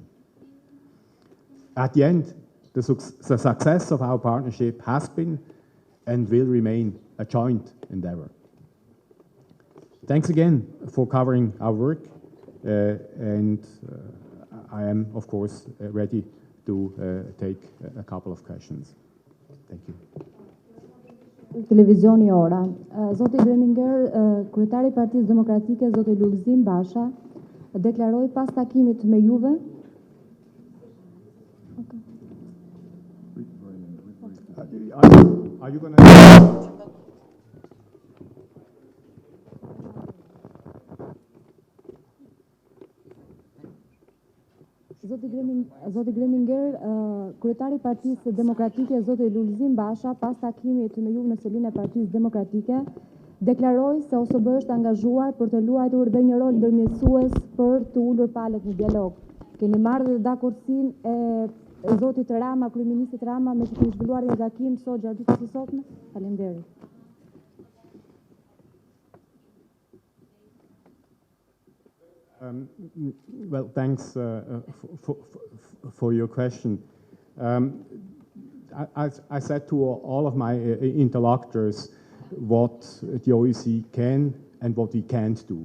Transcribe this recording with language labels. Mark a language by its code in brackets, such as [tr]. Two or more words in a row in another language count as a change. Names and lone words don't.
[en] At the end, the success of our partnership has been and will remain a joint endeavor. Thanks again for covering our work, and I am, of course, ready to take a couple of questions. Thank you. [sq] Televizioni Ora. Zoti Greminger, kryetari i Partisë Demokratike, zoti Lulzim Basha, deklaroi pas takimit me juve [en] Are you going to... [sq] Zoti Greminger, kryetari i Partisë Demokratike, zoti Lulzim Basha, pas takimit me juve në selinë e Partisë Demokratike, deklaroi se OSBE është angazhuar për të luajtur dhe një rol ndërmjetësues për të ulur palët në dialog. Keni marrë dhe dakordsinë e zotit Rama, kryeministit Rama, me që keni zhvilluar një takim sot gjatë ditës së sotme? Faleminderit. [en] Well, thanks for your question. I said to all of my interlocutors what the OEC can and what we can't do.